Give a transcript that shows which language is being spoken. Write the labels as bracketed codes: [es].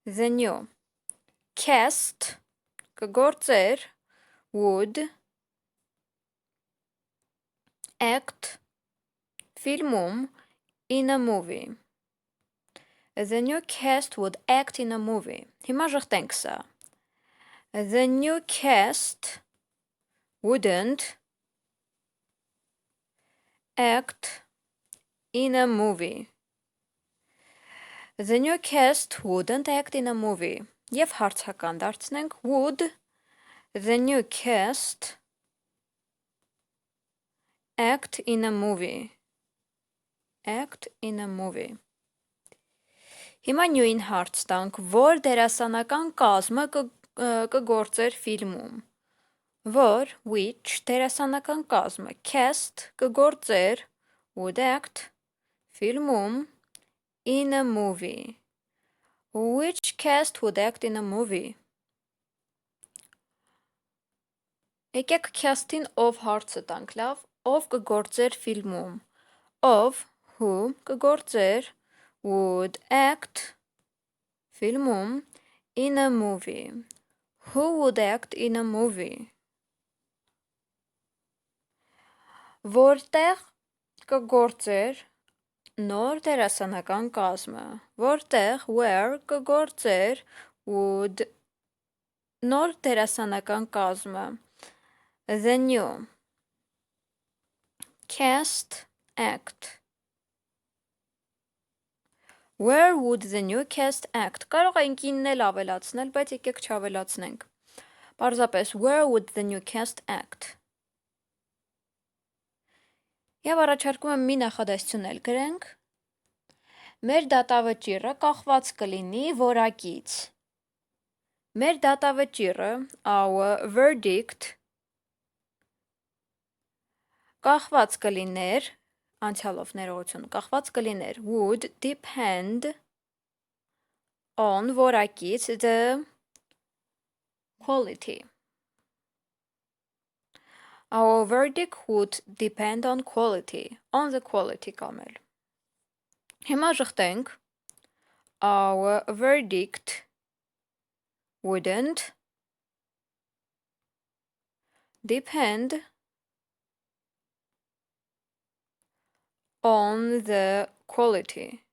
[en] new cast կգործեր would act ֆիլմում in a movie. The new cast would act in a movie. Հիմա ժխտենք սա. The new cast wouldn't act in a movie. The new cast wouldn't act in a movie. Եվ հարցական դարձնենք would the new cast act in a movie. Act in a movie. [hy] Հիմա նույն հարց տանք, որ դերասանական կազմը կգործեր ֆիլմում։ Որ, which, դերասանական կազմը, cast, կգործեր, would act, ֆիլմում, in a movie. [en] Which cast would act in a movie? [hy] Եկեք cast-ին ով հարցը տանք, լավ, ով կգործեր ֆիլմում, ով, who, կգործեր, would act, ֆիլմում, in a movie. [en] Who would act in a movie? [hy] Որտեղ կգործեր նոր դերասանական կազմը, որտեղ where կգործեր would նոր դերասանական կազմը, the new cast act [en] Where would the new cast act? [hy] Կարող ենք ինն էլ ավելացնել, բայց եկեք չավելացնենք։ Պարզապես where would the new cast act? Եվ առաջարկում եմ մի նախադասություն էլ գրենք։ Մեր դատավճիռը կախված կլինի որակից։ Մեր դատավճիռը, our verdict, կախված կլիներ, անցյալով ներողություն, կախված կլիներ, would depend on որակից, the quality. [en] Our verdict would depend on quality, on the quality կամել։ Հիմա ժխտենք, our verdict wouldn't depend on the quality.